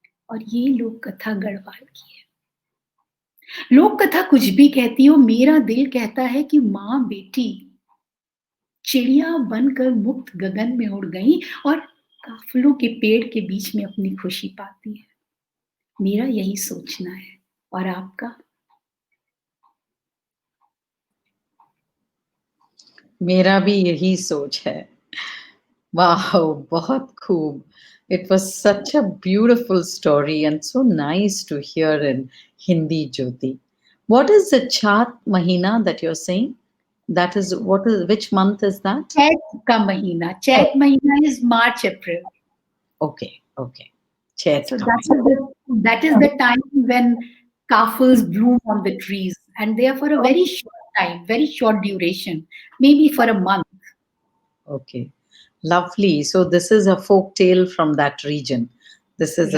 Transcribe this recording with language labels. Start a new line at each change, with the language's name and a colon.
Hindi: और ये लोक कथा गढ़वाल की है। लोक कथा कुछ भी कहती हो, मेरा दिल कहता है कि माँ बेटी चिड़िया बनकर मुक्त गगन में उड़ गई और काफलों के पेड़ के बीच में अपनी खुशी पाती है। मेरा यही सोचना है। और आपका? मेरा भी यही सोच है। Wow, बहुत खूब.
English: It was such a beautiful story and so nice to hear in Hindi, Jyoti. What is the Chat Mahina that you're saying? That is, which month is that?
Hindi: चैत का महीना। चैत महीना is March April.
English: Okay, okay. Chet So ka that is the time when kaffals bloom on the trees, and they are for a very short time, very short duration, maybe for a month. Okay. Lovely. So this is a folk tale from that region. This is a